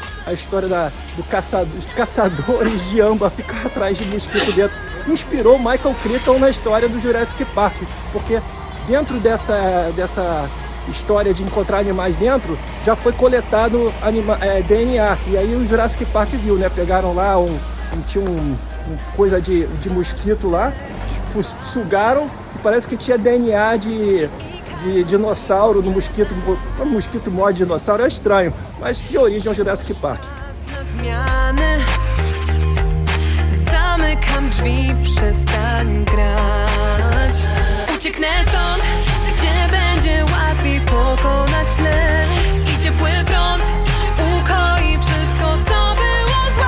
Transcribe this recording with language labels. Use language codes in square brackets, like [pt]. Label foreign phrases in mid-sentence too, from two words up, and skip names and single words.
[pt] A história dos caçadores de âmbar ficar atrás de mosquito dentro inspirou Michael Crichton na história do Jurassic Park, porque dentro dessa história de encontrar animais dentro, já foi coletado DNA, e aí o Jurassic Park viu, né, pegaram lá tinha coisa de mosquito lá, sugaram, e parece que tinha DNA de dinossauro no mosquito. O mosquito morde dinossauro, é estranho, mas de origem é o Jurassic Park. [pl] Na zmiany zamykam drzwi, przestań grać. Ucieknę stąd, gdzie będzie łatwiej pokonać lęk i ciepły front ukoi wszystko, co było złe.